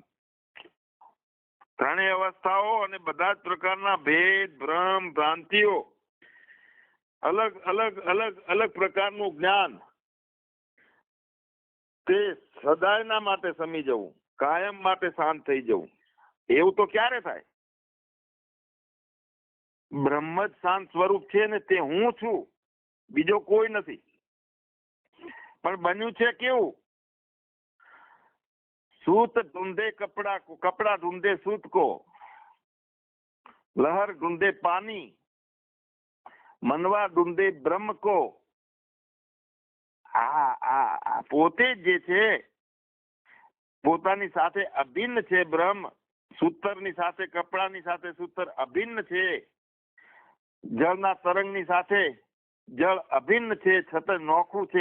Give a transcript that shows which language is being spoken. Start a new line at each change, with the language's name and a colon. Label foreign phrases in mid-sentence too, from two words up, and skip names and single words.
Gujarati: ત્રણેય અવસ્થાઓ અને બધા જ પ્રકારના ભેદ, ભ્રમ, ભ્રાંતિઓ, અલગ અલગ અલગ અલગ પ્રકારનું જ્ઞાન, તે સદાયના માટે સમી જવું, કાયમ માટે શાંત થઈ જવું. એવું તો ક્યારે થાય? બ્રહ્મ જ શાંત સ્વરૂપ છે ને તે હું છું, બીજો કોઈ નથી. પણ બન્યું છે કેવું?
Hindi: सूत ढूंढे कपड़ा को, कपड़ा ढूंढे सूत को, लहर ढूंढे पानी, मनवा ढूंढे ब्रह्म को.
Gujarati: આ પોતે જે છે પોતાની સાથે અભિન્ન છે બ્રહ્મ. સૂતરની સાથે, કપડાની સાથે સૂતર અભિન્ન છે, જળના તરંગની સાથે જળ અભિન્ન છે, છતાં નોખું છે.